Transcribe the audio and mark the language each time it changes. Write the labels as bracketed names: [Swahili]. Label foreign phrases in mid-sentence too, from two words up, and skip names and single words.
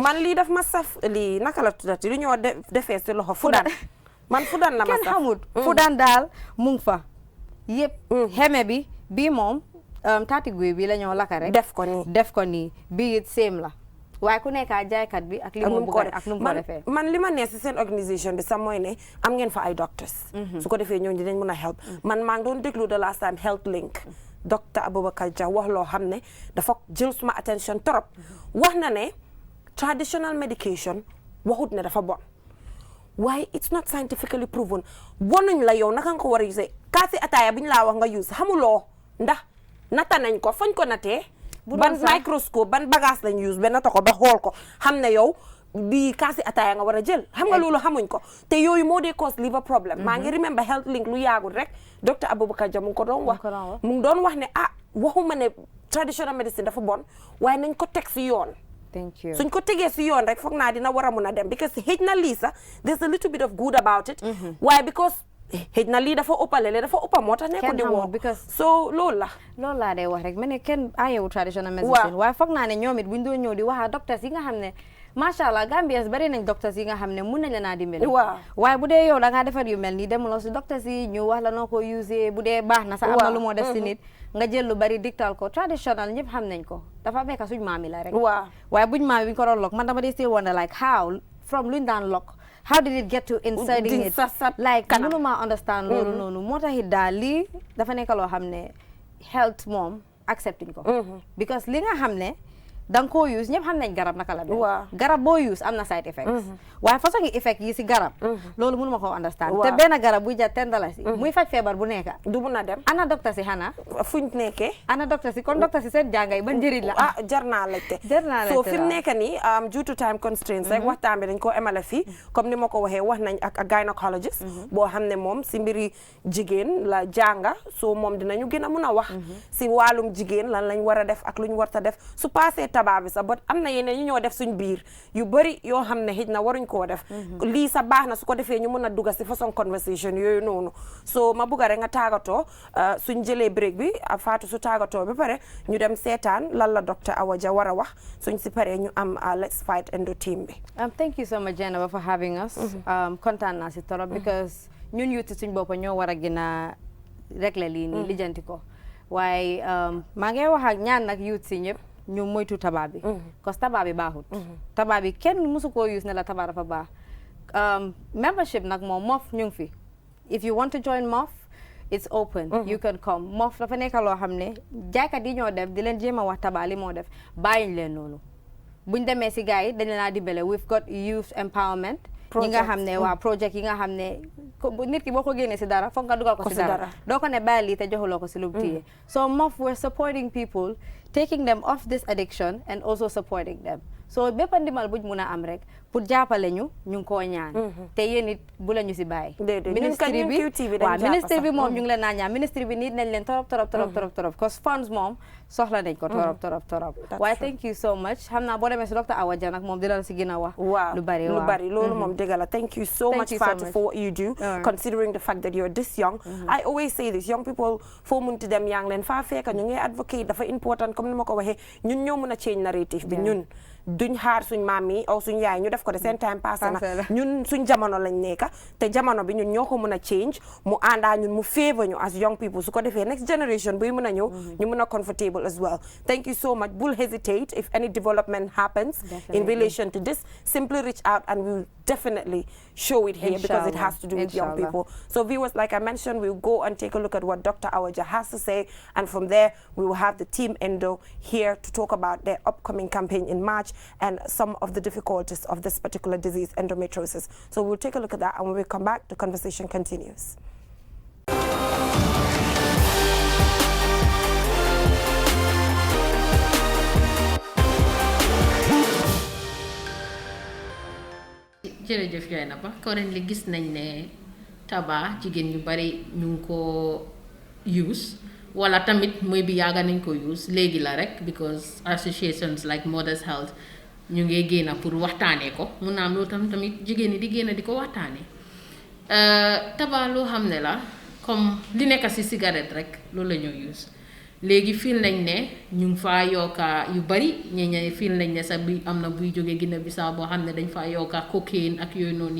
[Wolof] man lii daf ma saf lii naka la tuddati lu ñoo defee si loxo fudan man fudan la ma kenn saf xamut fu daan daal mu ngi fa yëpp xeme bi bii moom taati guy bi la ñoo laka rek def ko nii bii it same la waaye ku nekk jaaykat bi ak li mu bëgg ak nu mu ko defee man li ma neex si seen organisation bi sax mooy ne am ngeen fa ay doctors su ko defee ñooñu dinañ mën a help man maa ngi doon déglu [English] the last time [Wolof] Health Link docteur Aboubacar Jah wax loo xam ne dafa jël suma attention trop wax na ne [English] traditional medication [Wolof] waxut ne dafa bon waaye [English] it's not scientifically proven [Wolof] bonuñ la yow naka nga ko war a use kaasi ataaya bi ñu laa wax nga use xamuloo ndax nata nañ ko fañ ko natee ban microscope ban bagage lañ use ba nata ko ba xool ko xam ne yow bi kaasi ataaya nga war a jël xam nga loolu xamuñ ko te yooyu moo dee [English] cause liver problem [Wolof] maa ngi remember Health Link lu yaagul rek docteur Aboubacar Jah mu ngi ko doon wax mu ngi doon wax ne waxuma ne [English] traditional medicine [Wolof] dafa bon waaye nañ ko teg si yoon [English] thank you [Wolof] suñ ko tegee si yoon rek foog naa dina war a mun a dem because xëj na lii sax [English] there's a little bit of good about it [Wolof] waaye because xëj na lii dafa ëppale dafa ëppa moo tax nekko di woo so loolu laa dee wax rek ma ne kenn ayewu [English] traditional medicine [Wolof] waaye foog naa ne ñoom it buñ doon ñëw di wax docteurs yi nga xam ne [Arabic] ما شاء الله [Wolof] Gambians bari nañ docteurs yi nga xam ne mun nañ la naa dimbali waaye bu dee yow da ngaa defar yu mel nii demuloo si docteurs yi ñu wax la noo ko usé bu dee baax na sax am na lu moo def si nit nga jël lu bari dictal ko traditional ñëpp xam nañ ko dafa fekk suñ maam yi la rek waaye buñ maam yi buñ ko doon lok man dama dee [English] still wonder like how from [Wolof] luñ daan lok [English] how did it get to inserting it like [Wolof] mënuma understand loolu noonu moo tax it daal lii dafa nekk loo xam ne health moom accepting ko because li nga xam ne danga koo use ñëpp xam nañ garab naka la garab boo use am na [English] side effects [Wolof] waaye façon ngi effect yi si garab loolu mënuma ko understand te benn garab buy jar $10 muy faj feebar bu nekk du mun a dem ana docteur si xanaa fuñ nekkee ana docteur si kon docteur si seen jàngay ban njëriñ la jar naa laajte so fi mu nekk nii [English] due to time constraints [Wolof] rek waxtaan bi dañ ko emale fii comme ni ma ko waxee wax nañ ak gynecologist boo xam ne moom si mbiri jigéen la jànga so moom dinañu gën a mun a wax si wàllum jigéen lan lañ war a def ak luñ war ta def su passé tabac bi sax ba am na yeneen ñu ñoo def suñ biir yu bëri yoo xam ne xëj na waruñ koo def lii sa baax na su ko defee ñu mën a dugga si façon conversation yooyu noonu so ma bugga rek nga tàggatoo suñ jëlee break bi Fatou su tàggatoo ba pare ñu dem seetaan lan la docteur Awa Jah war a wax suñ si paree ñu am Let's Fight Endo team bi [English] thank you so much Jenaba for having us [Wolof] kontaan naa si torop because ñun youth suñ boppa ñoo war a gën a régler lii nii lijjanti ko waaye maa ngi wax ak ñaan nag youth si ñëpp ñu moytu tabac bi [French] parce que [Wolof] tabac bi baaxut tabac bi kenn musu koo use ne la tabac dafa baax membership nag moom MOF ñu ngi fi [English] if you want to join MOF it's open you can come [Wolof] MOF dafa nekk loo xam ne jaaykat yi ñoo def di leen jéem a wax tabac li moo def bàyyiñ leen noonu buñ demee si gars yi dañ leen a dimbale [English] we've got youth empowerment [Wolof] ñi nga xam ne waa project yi nga xam ne nit ki boo ko génnee si dara foog nga dugal ko si dara doo ko ne bàyyi lii te joxuloo ko si lu téye so MOF [English] we're supporting people taking them off this addiction and also supporting them [Wolof] so bépp ndimbal buñ mun a am rek pour jàppale ñu ngi koo ñaan te yéen it bu la ñu si bàyyi ministre bi moom ñu ngi leen naa ñaan ministre bi nit nañ leen torop [English] cause funds [Wolof] moom soxla nañ ko torop waaye [English] thank you so much [Wolof] xam naa boo demee si docteur Awa Jah nag moom dina la si gën a wax lu bari loolu moom dëgg la [English] thank you so much Fatou for what you do considering the fact that you're this young I always say this young people [Wolof] foo munti dem yaa ngi leen faa fekk ñu ngi advocate dafa important comme ni ma ko waxee ñun ñoo mun a [English] change narrative [Wolof] bi ñun duñ xaar suñ maam yi aw suñ yaay ñu def ko de seen time passé na ñun suñ jamono lañ nekka te jamono bi ñun ñoo ko mën a change mu àndaa ñun mu favor ñu [English] as young people [Wolof] su ko defee [English] next generation [Wolof] buy mën a ñëw ñu mën a [English] comfortable as well thank you so much [Wolof] bul [English] hesitate if any development happens in relation to this simply reach out and we'll definitely show it here because it has to do with young people so viewers like I mentioned we'll go and take a look at what Dr. Awa Jah has to say and from there we will have the team Endo here to talk about their upcoming campaign in March and some of the difficulties of this particular disease, endometriosis. So we'll take a look at that, and when we come back, the conversation continues. [Wolof] jërëjëf Dieynaba currently gis nañ ne tabac jigéen ñu bari ñu ngi ko use wala tamit mooy bi yàgga nañ ko use léegi la rek because [English] associations like [Wolof] Mothers Health ñu ngi génn pour waxtaanee ko mun naa am loolu tamit jigéen ñi di génn di ko waxtaanee tabac loo xam ne la comme li nekk ci cigarette rek loolu la ñoo use léegi fiil nañ ne ñu ngi faa yokka yu bari ñeñe fiil nañ ne sax bi am na buy jógee Guinée Bissau boo xam ne dañ faa yokka cocaine ak yooyu noonu